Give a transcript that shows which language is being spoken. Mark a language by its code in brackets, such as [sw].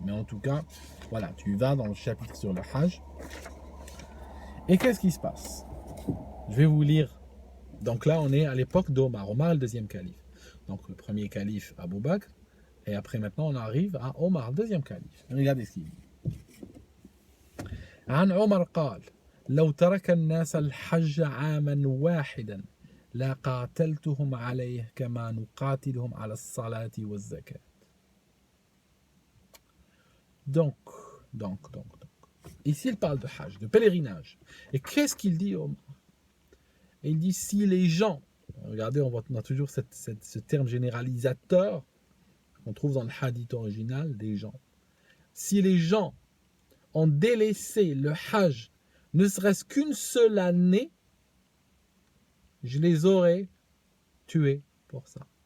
[fr] Mais en tout cas, voilà, tu vas dans le chapitre sur le Hajj. Et qu'est-ce qui se passe? Je vais vous lire. Donc là, on est à l'époque d'Omar. Omar, le deuxième calife. Donc, le premier calife, Abu Bakr. Et après, maintenant, on arrive à Omar, le deuxième calife. Regardez ce qu'il dit. [ar] عن عمر قال لو ترك الناس الحج عاما واحدا لا قاتلتهم عليه كما نقاتلهم على الصلاة والزكاة. Donc, [fr] Donc. Ici, il parle de hajj, de pèlerinage. Et qu'est-ce qu'il dit, Omar? Il dit, si les gens, regardez, on a toujours ce terme généralisateur qu'on trouve dans le hadith original des gens. Si les gens ont délaissé le hajj, ne serait-ce qu'une seule année, je les aurais tués pour ça.